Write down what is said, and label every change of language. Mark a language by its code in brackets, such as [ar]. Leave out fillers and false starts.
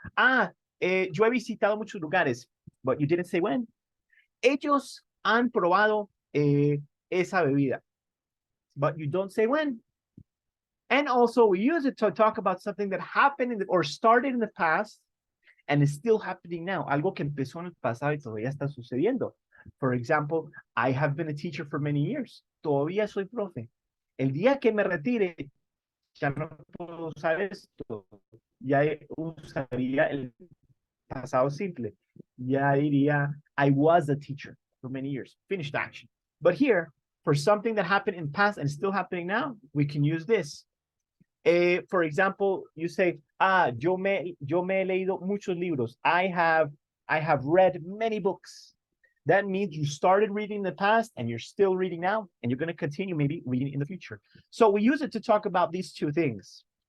[es] Yo he visitado muchos lugares, [en] but you didn't say when. [es] Ellos han probado esa bebida, [en] but you don't say when. And also we use it to talk about something that happened in the, or started in the past and is still happening now. [es] Algo que empezó en el pasado y todavía está sucediendo. [en] For example, I have been a teacher for many years. [es] Todavía soy profe. El día que me retire, ya no puedo usar esto. Ya usaría el pasado simple. Ya diría, [en] I was a teacher for many years. Finished action. But here, for something that happened in the past and still happening now, we can use this. For example, you say, [es] yo me he leído muchos libros. [en] I have read many books. That means you started reading in the past and you're still reading now, and you're going to continue maybe reading in the future. So we use it to talk about these two things.